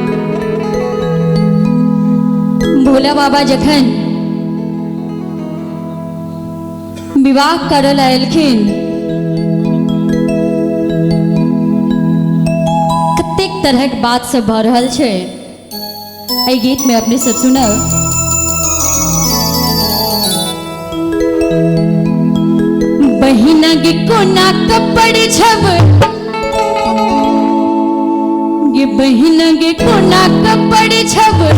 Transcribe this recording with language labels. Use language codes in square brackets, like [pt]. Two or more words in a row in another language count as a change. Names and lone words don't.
[mai] भोला बाबा जखन विवाह करल आयलखिन कतेक तरहक बात सब भ रहल छै। एहि गीत में अपने सब सुनब। बहिना गे कोना कपड़ छब गे बहिना गे कोना कपड़ छब